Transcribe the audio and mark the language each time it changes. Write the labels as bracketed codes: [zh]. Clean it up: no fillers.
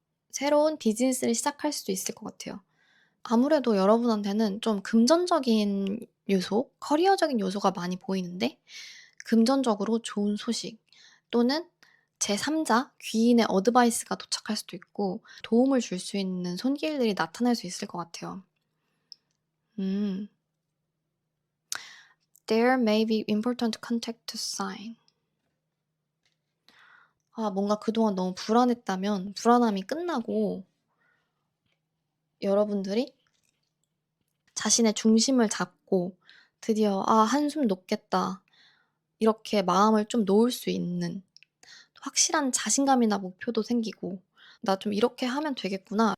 [ko] 새로운 비즈니스를 시작할 수도 있을 것 같아요. 아무래도 여러분한테는 좀 금전적인 요소, 커리어적인 요소가 많이 보이는데 금전적으로 좋은 소식 또는 제3자, 귀인의 어드바이스가 도착할 수도 있고 도움을 줄 수 있는 손길들이 나타날 수 있을 것 같아요. 음. [en] There may be important contact to sign. [ko] 뭔가 그동안 너무 불안했다면 불안함이 끝나고 여러분들이 자신의 중심을 잡고 드디어 '아 한숨 놓겠다.' 이렇게 마음을 좀 놓을 수 있는 확실한 자신감이나 목표도 생기고 '나 좀 이렇게 하면 되겠구나.'